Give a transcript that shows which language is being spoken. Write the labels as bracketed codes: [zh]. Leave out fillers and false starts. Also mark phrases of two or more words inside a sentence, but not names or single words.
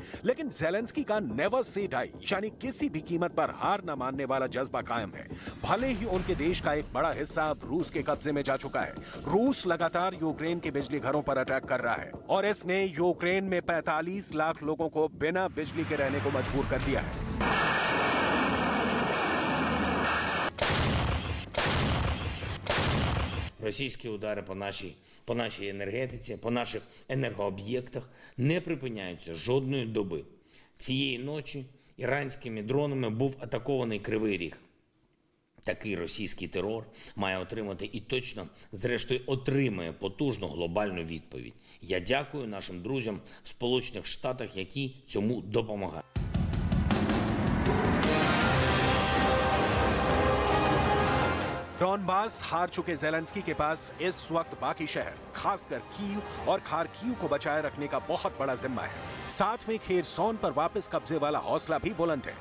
[hi] लेकिन ज़ेलेंस्की का [en] never say die [hi] यानी किसी भी कीमत पर हार न मानने वाला जज्बा कायम है। भले ही उनके देश का एक बड़ा हिस्सा अब रूस के कब्जे में जा चुका है। रूस लगातार यूक्रेन के बिजली घरों पर अटैक कर रहा है और इसने यूक्रेन में 45 लाख लोगों को बिना बिजली के रहने को मजबूर कर दिया है। [uk] Російські удари по нашій енергетиці, по наших енергооб'єктах не припиняються жодної доби. Цієї ночі іранськими дронами був атакований Кривий Ріг. Такий російський терор має отримати і точно, зрештою, отримає потужну глобальну відповідь. Я дякую нашим друзям в Сполучених Штатах, які цьому допомагають. [hi] डॉनबास हार चुके ज़ेलेंस्की के पास इस वक्त बाकी शहर, खासकर कीव और खार्किव को बचाए रखने का बहुत बड़ा जिम्मा है। साथ में खेरसोन पर वापस कब्जे वाला हौसला भी बुलंद है।